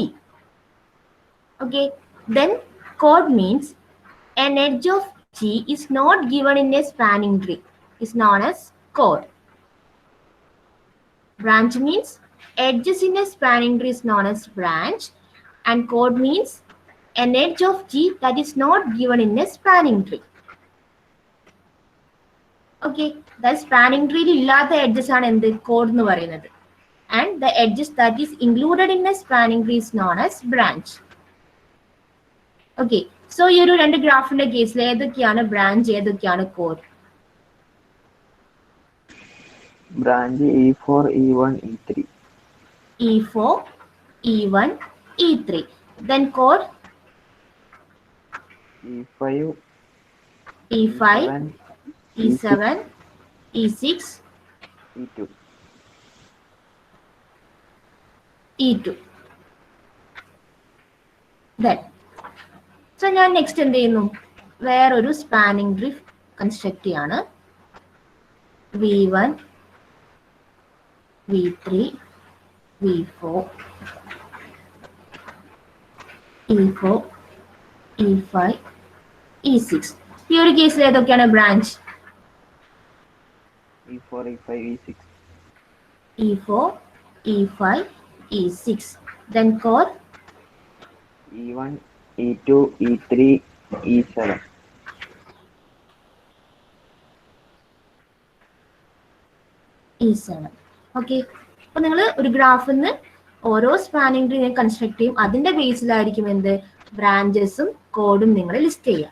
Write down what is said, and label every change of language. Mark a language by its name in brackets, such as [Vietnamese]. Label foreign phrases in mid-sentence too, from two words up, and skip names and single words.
[English] Okay, then core means an edge of G is not given in a spanning tree, is known as core. Branch means edges in a spanning tree is known as branch, and chord means an edge of G that is not given in a spanning tree. Okay, the spanning tree [Malayalam] illata edges ആണ് എന്ത് chord എന്ന് പറയുന്നത്. And the edges that is included in a spanning tree is known as branch. [English] Okay, so [Malayalam] ഈ ഒരു രണ്ട് ഗ്രാഫിന്റെ കേസിൽ ഏതൊക്കെയാണ് ബ്രാഞ്ച് ഏതൊക്കെയാണ് chord? [English] Branch E4, E1, E3. E4, E1, E3. Then chord E5, E5, E7, E6, E2. E2. Then, so [Malayalam] ഞാൻ നെക്സ്റ്റ് എന്ത് ചെയ്യുന്നു വേറൊരു [English] spanning tree construct [Malayalam] ചെയ്യാണ്. V1, V3, V4, E4, E5, E6. ഈ ഒരു കേസിൽ ഏതൊക്കെയാണ് ബ്രാഞ്ച്? E4, E5, E6. E4, E5, E6. [English] Then chord E1, E2, E3, E7. E7. [Malayalam] ഓക്കെ, അപ്പൊ നിങ്ങൾ ഒരു ഗ്രാഫിൽ നിന്ന് ഓരോ [English] spanning tree construct [Malayalam] ചെയ്യും. അതിന്റെ ബേസിലായിരിക്കും എന്ത് ബ്രാഞ്ചസും കോഡും നിങ്ങൾ ലിസ്റ്റ് ചെയ്യുക.